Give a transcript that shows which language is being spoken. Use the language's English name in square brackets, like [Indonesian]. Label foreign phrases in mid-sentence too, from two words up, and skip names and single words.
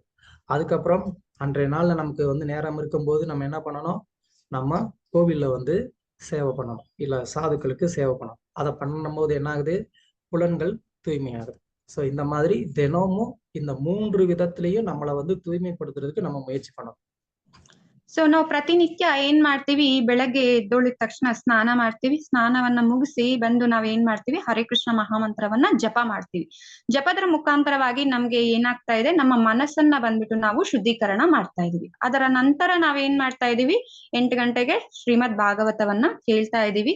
[Tamil] அதுக்கப்புறம் அன்றைய நாள்ல நமக்கு வந்து நேரம் இருக்கும்போது நம்ம என்ன பண்ணணும், நம்ம கோவில்ல வந்து சேவை பண்ணணும், இல்ல சாதுக்களுக்கு சேவை பண்ணணும். அதை பண்ணும்போது என்ன ஆகுது, புலன்கள் தூய்மையாகுது. ஸோ இந்த மாதிரி தினமும் இந்த 3 விதத்திலையும் நம்மளை வந்து தூய்மைப்படுத்துறதுக்கு நம்ம முயற்சி பண்ணணும். [Kannada] ಸೊ ನಾವು ಪ್ರತಿನಿತ್ಯ ಏನ್ ಮಾಡ್ತೀವಿ, ಬೆಳಗ್ಗೆ ಎದ್ದೊಳಿದ ತಕ್ಷಣ ಸ್ನಾನ ಮಾಡ್ತೀವಿ. ಸ್ನಾನವನ್ನ ಮುಗಿಸಿ ಬಂದು ನಾವ್ ಏನ್ ಮಾಡ್ತೀವಿ, ಹರೇ ಕೃಷ್ಣ ಮಹಾಮಂತ್ರವನ್ನ ಜಪ ಮಾಡ್ತೀವಿ. ಜಪದ ಮುಖಾಂತರವಾಗಿ ನಮ್ಗೆ ಏನಾಗ್ತಾ ಇದೆ, ನಮ್ಮ ಮನಸ್ಸನ್ನ ಬಂದ್ಬಿಟ್ಟು ನಾವು ಶುದ್ಧೀಕರಣ ಮಾಡ್ತಾ ಇದೀವಿ. ಅದರ ನಂತರ ನಾವೇನ್ ಮಾಡ್ತಾ ಇದೀವಿ, 8 ಗಂಟೆಗೆ ಶ್ರೀಮದ್ ಭಾಗವತವನ್ನ ಕೇಳ್ತಾ ಇದೀವಿ.